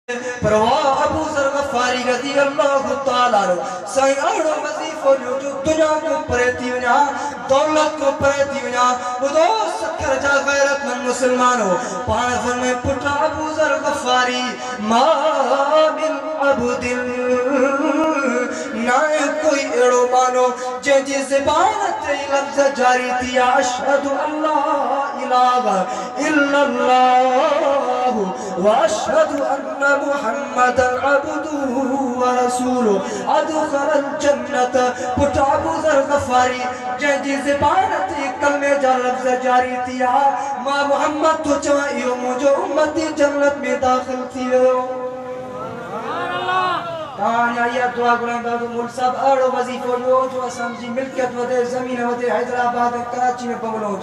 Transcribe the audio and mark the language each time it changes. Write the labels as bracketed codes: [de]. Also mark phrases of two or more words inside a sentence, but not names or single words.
[sd] परवाह अबू ज़र गफ़ारी [ar] رضي الله تعالى عنه [sd] साईं अहिड़ो वज़ीफ़ो ॾियो जो दुनिया को परे थी वञा, दौलत को परे थी वञा। ॿुधो सखर जा गैरतमंद मुस्लमानो, पाण फरमाए पुट अबू ज़र गफ़ारी [ar] ما من عبد, [sd] ना कोई अहिड़ो मानो जंहिंजी ज़बान ते लफ़्ज़ जारी थी [ar] أشهد ألا إله إلا الله و أشهد أن محمدا عبده و رسوله أدخل الجنة. [sd] पुट अबू ज़र गफ़ारी जंहिंजी ज़बान ते कलमे जा लफ़्ज़ जारी थी मां मुहम्मद तो चवां इहो मुंहिंजो उम्मती जन्नत में दाख़िल थी वियो। या दुआ घुराईंदा तो मुल्क साहब अहिड़ो वज़ीफ़ो ॾियो जो असांजी मिल्कियत वधे, ज़मीन वधे, हैदराबाद ऐं कराची में बंगलो हुजे।